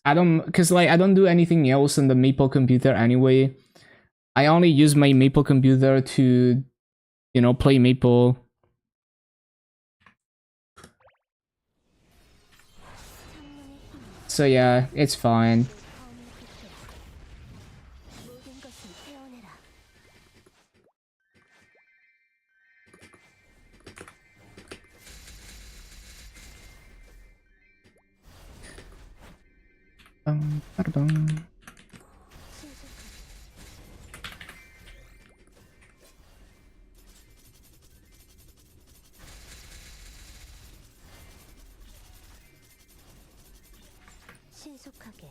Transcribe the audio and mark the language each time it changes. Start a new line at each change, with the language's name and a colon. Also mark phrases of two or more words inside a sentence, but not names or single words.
English: I don't, because like I don't do anything else on the Maple computer anyway. I only use my Maple computer to, you know, play Maple. So yeah, it's fine.
Korean: 모든 것을 태워내라. Ba-da-bum. 신속하게.